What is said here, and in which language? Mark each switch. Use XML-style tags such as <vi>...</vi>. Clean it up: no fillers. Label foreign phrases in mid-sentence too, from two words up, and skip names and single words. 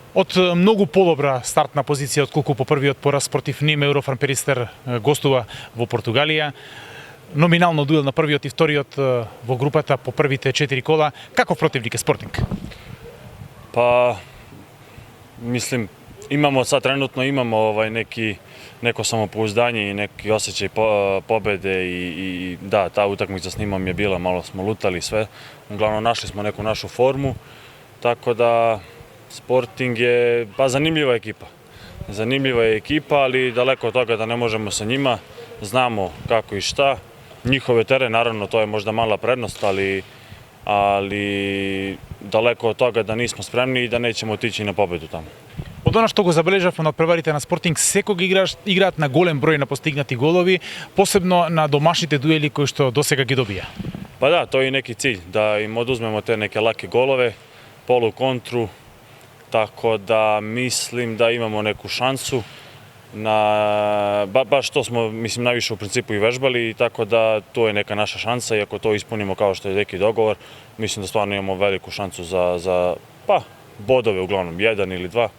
<mk>Од многу подобра стартна позиција отколку по првиот пораз против Ним, Еврофан Перистер гостува во Португалија. Номинално дуел на првиот и вториот во групата по првите 4 кола. Каков противник е Спортинг?</mk> <sr>Pa, mislim, sad trenutno imamo neko samopouzdanje i neki osjećaj pobede i da, ta utakmica s Nimom je bila, malo smo lutali sve. Uglavnom našli smo neku našu formu, tako da Sporting je zanimljiva ekipa. Zanimljiva je ekipa, ali daleko od toga da ne možemo sa njima. Znamo kako i šta. Njihove teren, naravno, to je možda mala prednost, ali daleko od toga da nismo spremni i da nećemo otići na pobedu tamo.</sr> <mk>Од она што го забележавме на преварите на Спортинг, секог играат на голем број на постигнати голови, посебно на домашните дуели кои што досега ги добија.</mk> <sr>Pa da, to je i neki cilj, da im oduzmemo te neke lake golove, polu kontru, tako da mislim da imamo neku šansu. Baš to smo, mislim, najviše u principu i vežbali, tako da to je neka naša šansa i ako to ispunimo kao što je neki dogovor, mislim da stvarno imamo veliku šansu za bodove uglavnom, 1 ili 2.</sr>